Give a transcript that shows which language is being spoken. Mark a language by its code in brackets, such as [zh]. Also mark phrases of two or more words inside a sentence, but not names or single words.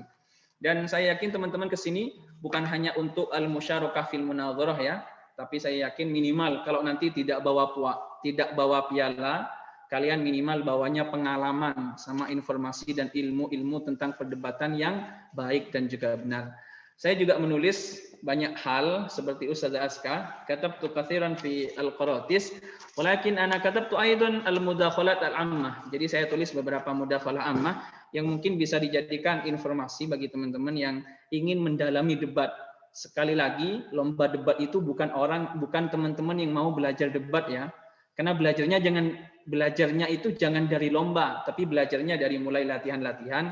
[id] Dan saya yakin teman-teman ke sini bukan hanya untuk [ar] المشاركة في المناظرة [id] ya, tapi saya yakin minimal kalau nanti tidak bawa piala, kalian minimal bawanya pengalaman sama informasi dan ilmu-ilmu tentang perdebatan yang baik dan juga benar. Saya juga menulis banyak hal seperti Ustazah Azka, [ar] كتبت كثيرا في القراطيس, ولكن أنا كتبت أيضا المداخلات العامة. [id] Jadi saya tulis beberapa [ar] مداخلة عامة [id] yang mungkin bisa dijadikan informasi bagi teman-teman yang ingin mendalami debat. Sekali lagi, lomba debat itu bukan teman-teman yang mau belajar debat ya. Karena belajarnya itu jangan dari lomba, tapi belajarnya dari mulai latihan-latihan.